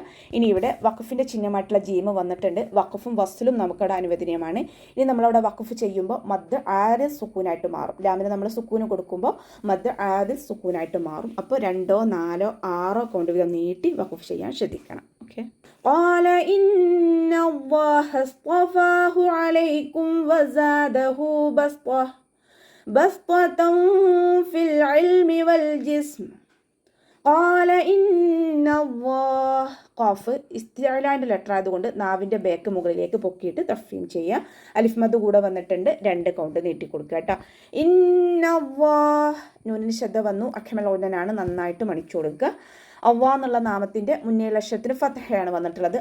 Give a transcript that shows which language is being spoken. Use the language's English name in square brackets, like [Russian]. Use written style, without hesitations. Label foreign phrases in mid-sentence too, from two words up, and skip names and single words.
[Malayalam] ഇനി ഇവിടെ വഖഫിൻ്റെ ചിഹ്നമായിട്ടുള്ള ജീമ് വന്നിട്ടുണ്ട്. വഖഫും വസ്ലും നമുക്കവിടെ അനുവദനീയമാണ്. ഇനി നമ്മളവിടെ വഖഫ് ചെയ്യുമ്പോൾ മദ് ആദിൽ സുക്കൂനായിട്ട് മാറും. ലാമിന് നമ്മൾ സുക്കൂന് കൊടുക്കുമ്പോൾ മദ് ആദിൽ സുക്കൂനായിട്ട് മാറും. അപ്പോൾ 2, 4, 6 കൗണ്ട് വീതം നീട്ടി വഖഫ് ചെയ്യാൻ ശ്രദ്ധിക്കണം. ഓക്കെ. [Arabic] قال إن الله اصطفاه عليكم وزاده بسطة في العلم والجسم. قال إن الله [Malayalam] ഖാഫ് ഇസ്തിഅലാൻ്റെ ലെറ്റർ ആയതുകൊണ്ട് നാവിൻ്റെ ബേക്ക് മുകളിലേക്ക് പൊക്കിയിട്ട് തഫ്വീം ചെയ്യുക. അലിഫ് മദ് കൂടെ വന്നിട്ടുണ്ട്. 2 കൗണ്ട് നീട്ടി കൊടുക്കുക കേട്ടോ. ഇന്നല്ലാഹ് നൂനിന് ശ്രദ്ധ വന്നു. അഖമൽ ഊനനാണ്, നന്നായിട്ട് മണിച്ചു കൊടുക്കുക. അവ്വാ എന്നുള്ള നാമത്തിൻ്റെ മുന്നേയുള്ള അക്ഷരത്തിന് ഫതഹയാണ് വന്നിട്ടുള്ളത്.